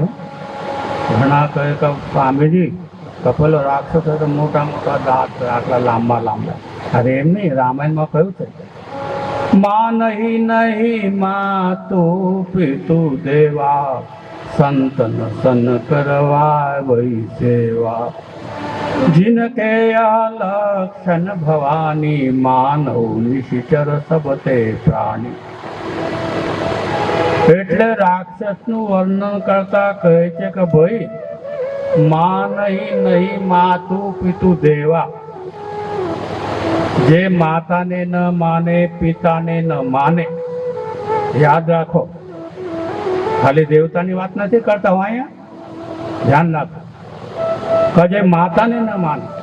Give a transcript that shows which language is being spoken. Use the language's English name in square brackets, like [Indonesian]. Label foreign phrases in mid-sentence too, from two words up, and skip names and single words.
[Gujarati] ઘણા કહે કે સ્વામીજી કપેલો રાક્ષસ હોય તો મોટા મોટા દાંત, આટલા લાંબા લાંબા. અરે એમ નહીં, રામાયણમાં કહ્યું છે [Awadhi] मां नहीं नहीं मां तू पितु देवा, संतन सन करवा वही सेवा, जिनके लक्षण भवानी मानव निशिचर सबते प्राणी. [Gujarati] એટલે રાક્ષસનું વર્ણન કરતા કહે છે કે ભાઈ [Awadhi] मां नहीं मातु पितु देवा. [Gujarati] જે માતાને ન માને, પિતાને ન માને, યાદ રાખો, ખાલી દેવતાની વાત નથી કરતા હું અહીંયા, ધ્યાન રાખો કે જે માતાને ન માને.